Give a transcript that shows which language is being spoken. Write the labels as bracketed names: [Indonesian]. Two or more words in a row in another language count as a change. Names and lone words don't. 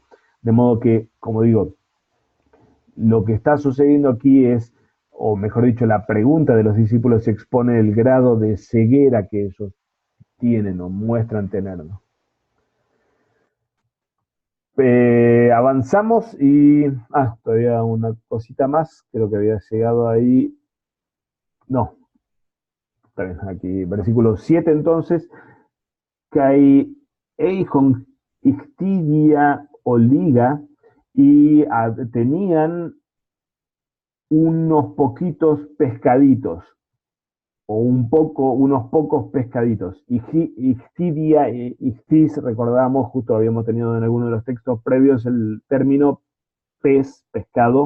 [Spanish] De modo que, como digo, lo que está sucediendo aquí es o mejor dicho, la pregunta de los discípulos expone el grado de ceguera que ellos tienen o muestran tener, ¿no? Avanzamos y... todavía una cosita más, creo que había llegado ahí. No, está bien, aquí, versículo 7 entonces. [Greek] καὶ εἶχον ἰχθύδια ὀλίγα [Spanish] y tenían unos poquitos pescaditos, o unos pocos pescaditos. [Greek] ἰχθύδια, ἰχθύς, [Spanish] recordamos, justo habíamos tenido en alguno de los textos previos el término pez, pescado.